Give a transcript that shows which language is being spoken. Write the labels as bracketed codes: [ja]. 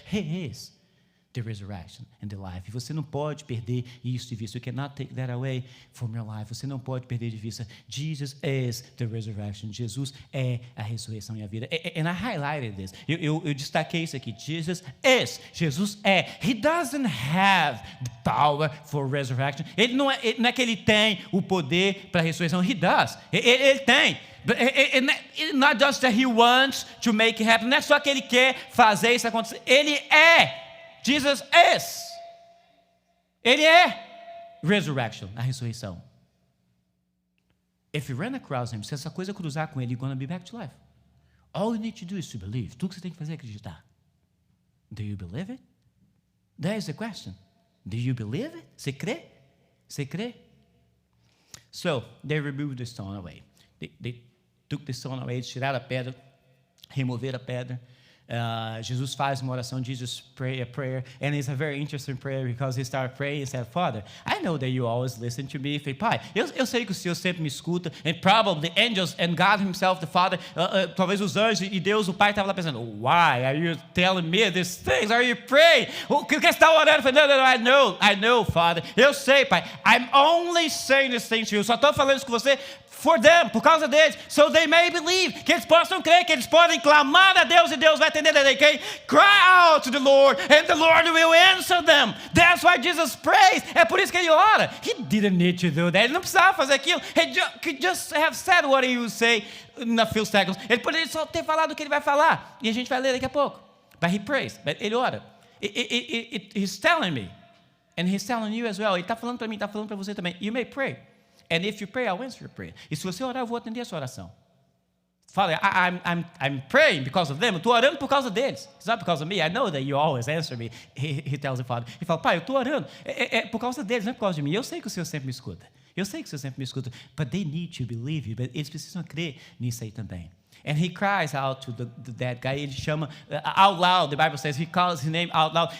[en] He is the resurrection and the life. [pt] E você não pode perder isso de vista. [en] You cannot take that away from your life. [pt] Você não pode perder de vista. [en] Jesus is the resurrection. [pt] Jesus é a ressurreição e a vida. [en] And I highlighted this. [pt] Eu destaquei isso aqui. Jesus é. [en] He doesn't have the power for resurrection. [pt] Ele não é que ele tem o poder para a ressurreição. [en] He does. [pt] Ele tem. [en] But not just that he wants to make it happen. [pt] Não é só que ele quer fazer isso acontecer. Ele é. [en] Jesus is. [pt] Ele é resurrection, a ressurreição. [en] If you run across him, [pt] se essa coisa cruzar com ele, [en] you're going to be back to life. All you need to do is to believe. [pt] Tudo que você tem que fazer é acreditar. [en] Do you believe it? That is the question. Do you believe it? [pt] Você crê? Você crê? [en] So, they removed the stone away. They took the stone away, [pt] tiraram a pedra, removeram a pedra. Jesus faz uma oração, [en] Jesus pray a prayer, and it's a very interesting prayer because he started praying and said, Father, I know that you always listen to me. [pt] Falei, Pai, eu sei que o Senhor sempre me escuta, [en] and probably the angels and God himself, the Father, [pt] talvez os anjos e Deus, o Pai, estava lá pensando, [en] why are you telling me these things? Are you praying? [pt] O que você está orando? Eu falei, [en] no, I know, Father. [pt] Eu sei, Pai. [en] I'm only saying this thing to you. [pt] Só estou falando isso com você [en] for them, [pt] por causa deles, [en] so they may believe, [pt] que eles possam crer, que eles podem clamar a Deus e Deus vai atender a eles. [en] Cry out to the Lord and the Lord will answer them. That's why Jesus prays. [pt] É por isso que ele ora. [en] He didn't need to do that. [pt] Ele não precisava fazer aquilo. [en] He could just have said what he would say in a few seconds. [pt] Ele poderia só ter falado o que ele vai falar. E a gente vai ler daqui a pouco. [en] But he prays. But [pt] ele ora. [en] He's telling me. And he's telling you as well. [pt] Ele está falando para mim, está falando para você também. [en] You may pray. And if you pray, I'll answer your prayer. [pt] E se você orar, eu vou atender a sua oração. Fala, [en] I'm praying because of them. [pt] Eu estou orando por causa deles. [en] It's not because of me. I know that you always answer me. He tells the Father. [pt] Ele fala, Pai, eu estou orando. É por causa deles, não é por causa de mim. Eu sei que o Senhor sempre me escuta. [en] But they need to believe you. [pt] But eles precisam crer nisso aí também. [en] And he cries out to that guy. [pt] Ele chama [en] out loud. The Bible says he calls his name out loud.